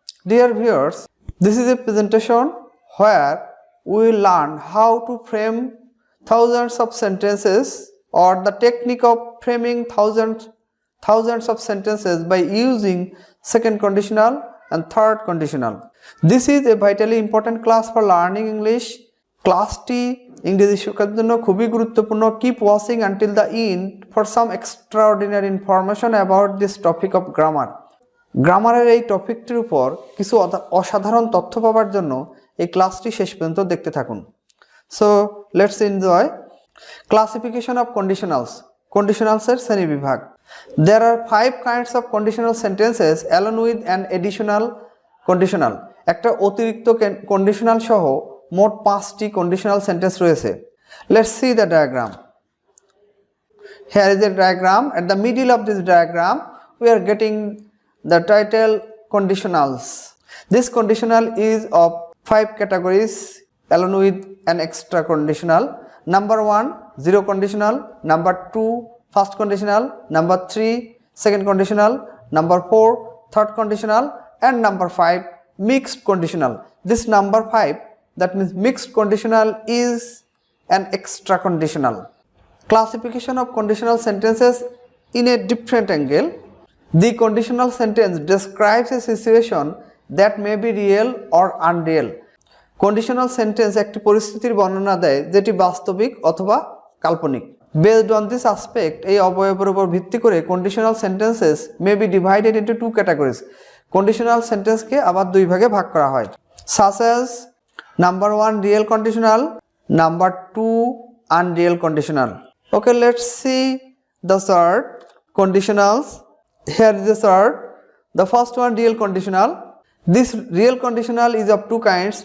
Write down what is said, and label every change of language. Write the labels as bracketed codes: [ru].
[en] Dear viewers, this is a presentation where we will learn how to frame thousands of sentences or the technique of framing thousands of sentences by using second conditional and third conditional. This is a vitally important class for learning English. [bn] ক্লাসটি ইংরেজি শেখার জন্য খুবই গুরুত্বপূর্ণ. [en] Keep watching until the end for some extraordinary information about this topic of grammar. [bn] গ্রামারের এই টপিকটির উপর কিছু অসাধারণ তথ্য পাওয়ার জন্য এই ক্লাসটি শেষ পর্যন্ত দেখতে থাকুন. [en] So let's enjoy. Classification of conditionals. [bn] Conditionals এর শ্রেণীবিভাগ. [en] There are 5 kinds of conditional sentences along with an additional conditional. [bn] একটা অতিরিক্ত conditional সহ মোট 5টি conditional sentence রয়েছে. [en] Let's see the diagram. Here is a diagram. At the middle of this diagram, we are getting the title conditionals. This conditional is of 5 categories along with an extra conditional. Number 1, zero conditional. Number 2, first conditional. Number 3, second conditional. Number 4, third conditional. And number 5, mixed conditional. This number 5, that means mixed conditional, is an extra conditional. Classification of conditional sentences in a different angle. The conditional sentence describes a situation that may be real or unreal. [bn] Conditional sentence একটি পরিস্থিতির বর্ণনা দেয় যেটি বাস্তবিক অথবা কাল্পনিক. [en] Based on this aspect, [bn] এই অবয়বের উপর ভিত্তি করে [en] conditional sentences may be divided into 2 categories. [bn] Conditional sentence কে আবার দুই ভাগে ভাগ করা হয়. [en] Such as number 1, real conditional. Number 2, unreal conditional. Okay, let's see the chart. Conditionals. Here is the chart. The first one, real conditional. This real conditional is of 2 kinds.